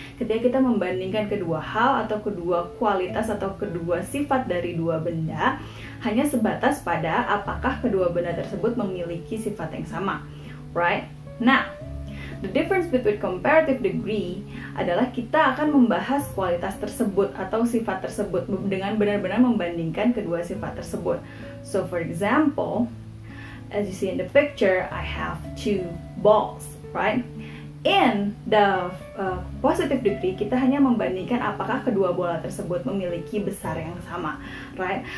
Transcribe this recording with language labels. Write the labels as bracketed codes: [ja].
[id] Ketika kita membandingkan kedua hal atau kedua kualitas atau kedua sifat dari dua benda, hanya sebatas pada apakah kedua benda tersebut memiliki sifat yang sama, right? Nah, [en] the difference between comparative degree [id] adalah kita akan membahas kualitas tersebut atau sifat tersebut dengan benar-benar membandingkan kedua sifat tersebut. [en] So for example, as you see in the picture, I have two balls, right? In the positive degree, [id] kita hanya membandingkan apakah kedua bola tersebut memiliki besar yang sama, right?